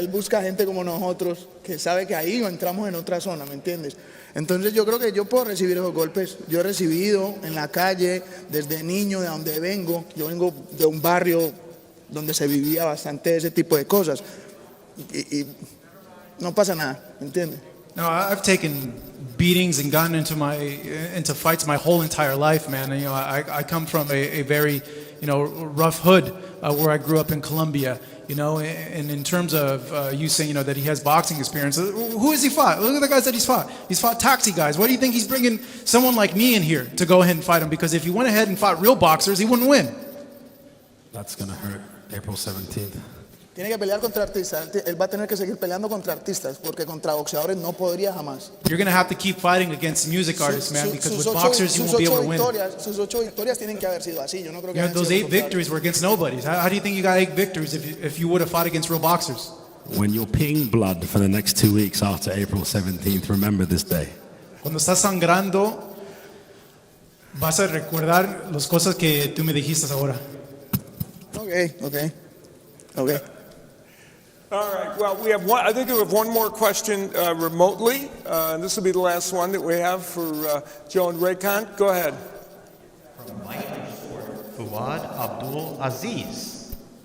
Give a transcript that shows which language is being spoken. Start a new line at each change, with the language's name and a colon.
Spanish: Él busca gente como nosotros que sabe que ahí entramos en otra zona, ¿me entiendes? Entonces yo creo que yo puedo recibir esos golpes. Yo he recibido en la calle desde niño, de donde vengo. Yo vengo de un barrio donde se vivía bastante ese tipo de cosas y no pasa nada, ¿me entiendes?
English: No, I've taken beatings and gotten into fights my whole entire life, man. And, you know, I come from a very, you know, rough hood where I grew up in Colombia. You know, and in terms of you saying, you know, that he has boxing experience, who has he fought? Look at the guys that he's fought. He's fought taxi guys. Why do you think he's bringing someone like me in here to go ahead and fight him? Because if he went ahead and fought real boxers, he wouldn't win. That's going to hurt. April 17th.
Spanish: Tiene que pelear contra artistas. Él va a tener que seguir peleando contra artistas, porque contra boxeadores no podría jamás.
English: You're going to have to keep fighting against music artists, man, because with boxers you won't be able to win.
Spanish: Sus 8 victorias tienen que haber sido así. Yo no creo que
English: you know, those 8 victories were against nobodies. How do you think you got 8 victories if you would have fought against real boxers? When you're peeing blood for the next 2 weeks after April 17th, remember this day.
Spanish: Cuando estás sangrando, vas a recordar las cosas que tú me dijiste ahora.
English: Okay. All right. Well, we have one. I think we have one more question remotely. This will be the last one that we have for Joe and Reykon. Go ahead. From Mike Fuad Abdul Aziz.